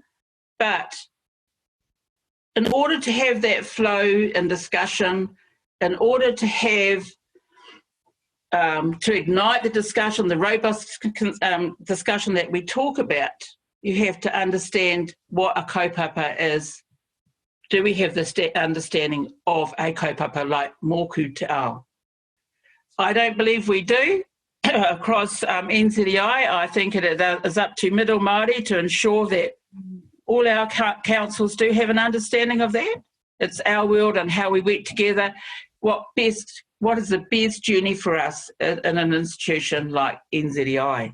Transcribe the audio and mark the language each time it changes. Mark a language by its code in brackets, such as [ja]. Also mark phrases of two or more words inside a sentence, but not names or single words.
[en] But in order to have that flow and discussion, in order to have to ignite the discussion, the robust discussion that we talk about, you have to understand what a kaupapa is. Do we have the understanding of a kaupapa like [mi] moku te ao? [en] I don't believe we do across NZEI. I think it is up to middle Māori to ensure that all our councils do have an understanding of that. It's our world and how we work together. What is the best journey for us in an institution like NZEI?